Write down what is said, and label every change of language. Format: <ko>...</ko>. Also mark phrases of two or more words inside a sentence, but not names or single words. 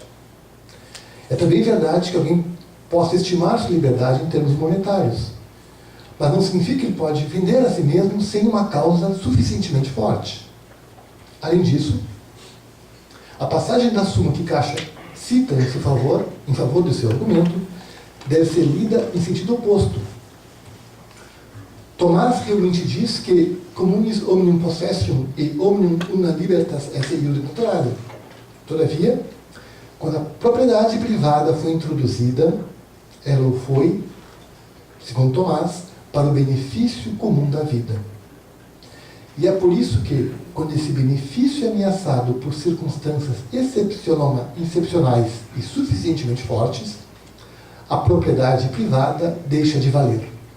<pt>É também verdade que alguém possa estimar sua liberdade em termos monetários, mas não significa que ele pode vender a si mesmo sem uma causa suficientemente forte. Além disso, a passagem da Suma que Caixa cita em favor do seu argumento, deve ser lida em sentido oposto. Tomás realmente diz que</pt> <la>communis omnium possession e omnium una libertas esse iure naturale.</la> <pt>Todavia, quando a propriedade privada foi introduzida, ela foi, segundo Tomás, para o benefício comum da vida. E é por isso que, quando esse benefício é ameaçado por circunstâncias excepcionais e suficientemente fortes, a propriedade privada deixa de valer.</pt>